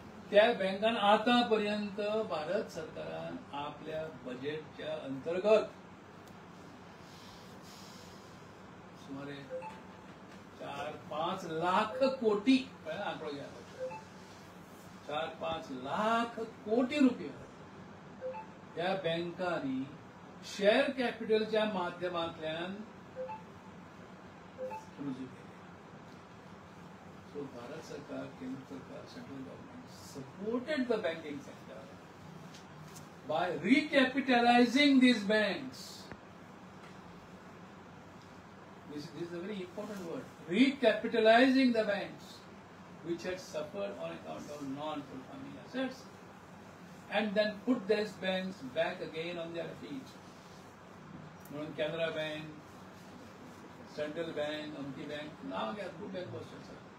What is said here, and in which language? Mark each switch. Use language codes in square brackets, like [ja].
[kok] त्या बँकान आतापर्यंत भारत सरकारान आपल्या बजेटच्या अंतर्गत सुमारे 4-5 लाख कोटी आंकडो घ्या, 4-5 लाख कोटी रुपये या बँकांनी शेअर कॅपिटलच्या माध्यमांतल्यान रुजू केले. [en] So Bharat सरकार, केंद्र सरकार, central government supported the banking sector by recapitalizing these banks. This is a very important word. Recapitalizing the banks which had suffered on account of non-performing assets, and then put these banks back again on their feet. [kok] म्हणून Canara bank, central bank, अमकी बँक, नाव घ्या, खूप बँक बसतात.